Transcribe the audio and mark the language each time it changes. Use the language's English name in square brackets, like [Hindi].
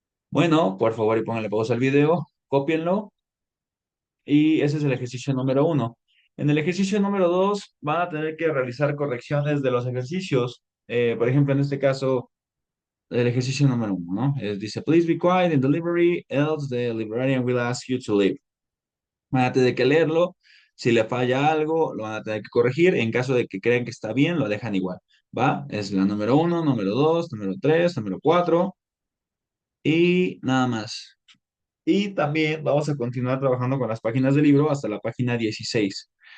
[Spanish] Bueno, por favor y pónganle pausa al video, cópienlo y ese es el ejercicio número uno. En el ejercicio número dos van a tener que realizar correcciones de los ejercicios. Por ejemplo, en este caso, el ejercicio número uno, ¿no? [English] Dice, please be quiet in the library, else the librarian will ask you to leave. [Spanish] Van a tener que leerlo. Si le falla algo, lo van a tener que corregir. En caso de que crean que está bien, lo dejan igual. ¿Va? Es la número uno, número dos, número tres, número cuatro y nada más. Y también vamos a continuar trabajando con las páginas del libro hasta la página 16.